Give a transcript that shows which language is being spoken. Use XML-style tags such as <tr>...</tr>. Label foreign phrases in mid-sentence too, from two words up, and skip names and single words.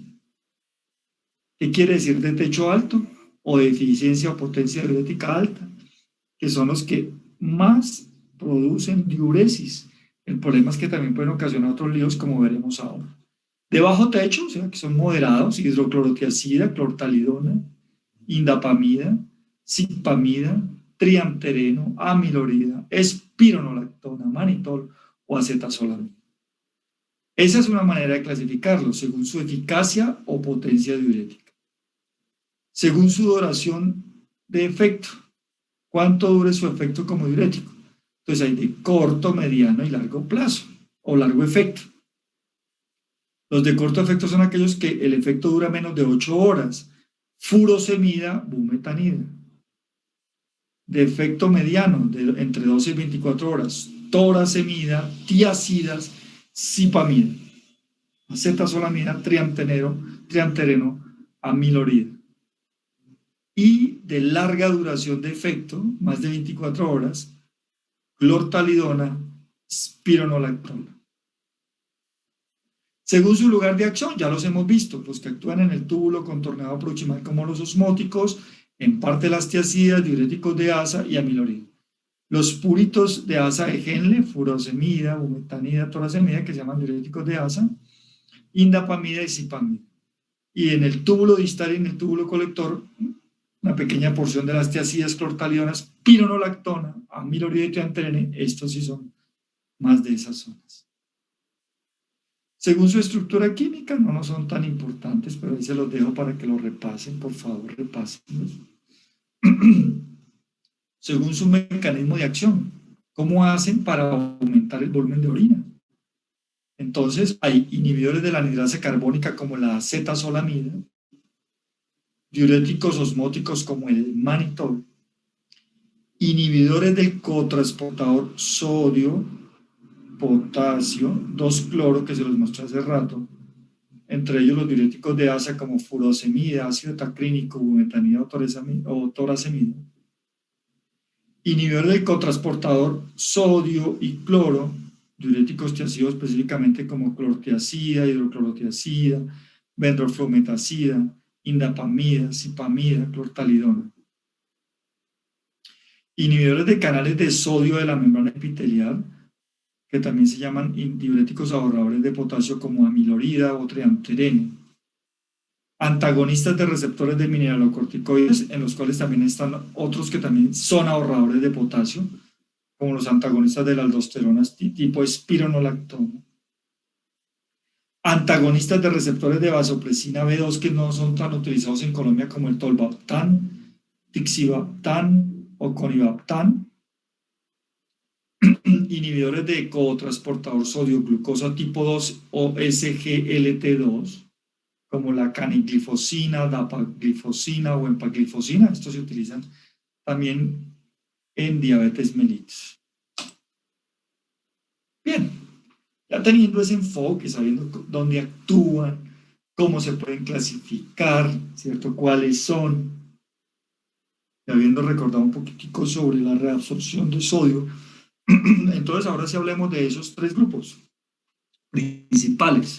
<es>¿Qué quiere decir de techo alto o de eficiencia o potencia diurética alta? Que son los que más producen diuresis. El problema es que también pueden ocasionar otros líos, como veremos ahora. De bajo techo, o sea, que son moderados, hidroclorotiazida, clortalidona, indapamida, cipamida, triamtereno, amilorida, espironolactona, manitol o acetazolamida. Esa es una manera de clasificarlos, según su eficacia o potencia diurética. Según su duración de efecto, ¿cuánto dure su efecto como diurético? Entonces hay de corto, mediano y largo plazo, o largo efecto. Los de corto efecto son aquellos que el efecto dura menos de 8 horas. Furosemida, bumetanida. De efecto mediano, entre 12 y 24 horas. Torasemida, tiacidas, cipamida. Acetazolamida, triamtereno, amilorida. Y de larga duración de efecto, más de 24 horas, clortalidona, spironolactona. Según su lugar de acción, ya los hemos visto, los que actúan en el túbulo contorneado proximal como los osmóticos, en parte las tiacidas, diuréticos de asa y amilorida. Los puritos de asa de Henle, furosemida, bumetanida, torasemida, que se llaman diuréticos de asa, indapamida y cipamida. Y en el túbulo distal y en el túbulo colector, una pequeña porción de las tiacidas, clortalionas, pironolactona, amilorida y triamterene, estos sí son más de esas zonas. Según su estructura química, no son tan importantes, pero ahí se los dejo para que lo repasen, por favor, repásenlos. Según su mecanismo de acción, ¿cómo hacen para aumentar el volumen de orina? Entonces, hay inhibidores de la anidrasa carbónica como la acetazolamida, diuréticos osmóticos como el manitol, inhibidores del cotransportador sodio-potasio, 2-cloro, que se los mostré hace rato, entre ellos los diuréticos de asa como furosemida, ácido tacrínico, bumetanida o toracemida, inhibidores del cotransportador sodio y cloro, diuréticos tiazidos específicamente como clortiazida, hidroclorotiazida, bendroflumetacida, indapamida, cipamida, clortalidona. Inhibidores de canales de sodio de la membrana epitelial, que también se llaman diuréticos ahorradores de potasio como amilorida o triamterene. Antagonistas de receptores de mineralocorticoides, en los cuales también están otros que también son ahorradores de potasio, como los antagonistas de la aldosterona tipo espironolactona. Antagonistas de receptores de vasopresina B2 que no son tan utilizados en Colombia como el tolvaptán, tixibaptán o conibaptán. Inhibidores de cotransportador sodio-glucosa tipo 2 o SGLT2, como la caniglifosina, dapaglifosina o empaglifosina. Estos se utilizan también en diabetes mellitus. Bien, ya teniendo ese enfoque, sabiendo dónde actúan, cómo se pueden clasificar, ¿cierto? ¿Cuáles son? Y habiendo recordado un poquitico sobre la reabsorción de sodio, entonces ahora sí hablemos de esos 3 grupos principales.</es>